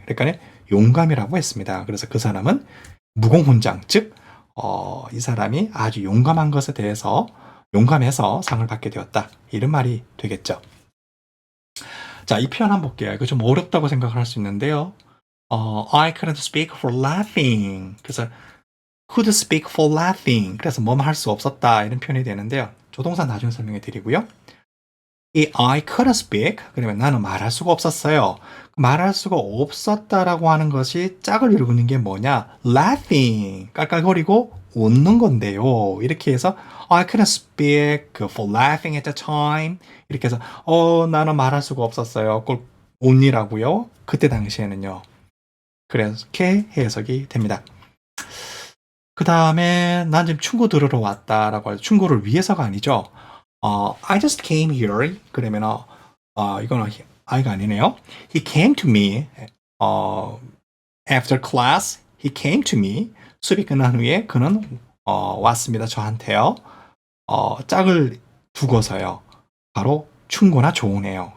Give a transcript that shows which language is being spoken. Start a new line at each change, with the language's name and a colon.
Korean: 그러니까 용감이라고 했습니다. 그래서 그 사람은 무공훈장, 즉 이 사람이 아주 용감한 것에 대해서 용감해서 상을 받게 되었다. 이런 말이 되겠죠. 자, 이 표현 한번 볼게요. 이거 좀 어렵다고 생각을 할 수 있는데요.
English: I couldn't speak for laughing.
Korean: 그래서
English: could speak for laughing.
Korean: 그래서 뭐만 할 수 없었다. 이런 표현이 되는데요. 조동사 나중에 설명해 드리고요. 이
English: I couldn't speak.
Korean: 그러면 나는 말할 수가 없었어요. 말할 수가 없었다라고 하는 것이 짝을 이루고 있는 게 뭐냐? laughing. 깔깔거리고 웃는 건데요. 이렇게 해서
English: I couldn't speak for laughing at the time.
Korean: 이렇게 해서 나는 말할 수가 없었어요. 그걸 only라고요. 그때 당시에는요. 그렇게 해석이 됩니다. 그 다음에 난 지금 충고 들으러 왔다라고 해서 충고를 위해서가 아니죠.
English: I just came here.
Korean: 그러면 이거는 I가 아니네요.
English: He came to me. After class, he came to me.
Korean: 수업이 끝난 후에 그는 왔습니다. 저한테요. 짝을 두고서요. 바로 충고나 조언해요.